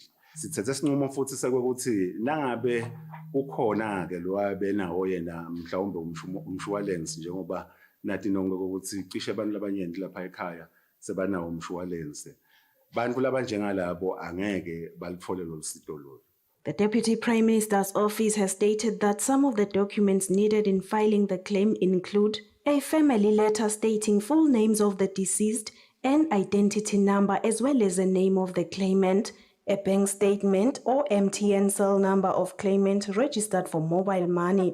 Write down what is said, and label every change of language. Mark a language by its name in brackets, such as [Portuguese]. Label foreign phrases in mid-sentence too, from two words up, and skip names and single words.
[Swati] Sithethe isinqumo futhi sekwekuthi nangabe kukhona-ke lowabenawo yena mhlawumbe umshwalensi njengoba nathi nonke ukuthi cishe abantu labanyenti lapha ekhaya sebanawo umshwalense bantu labanjengalabo angeke balithole lolu sito lolu. [English] The Deputy Prime Minister's office has stated that some of the documents needed in filing the claim include a family letter stating full names of the deceased, an identity number as well as the name of the claimant, a bank statement or MTN cell number of claimant registered for mobile money.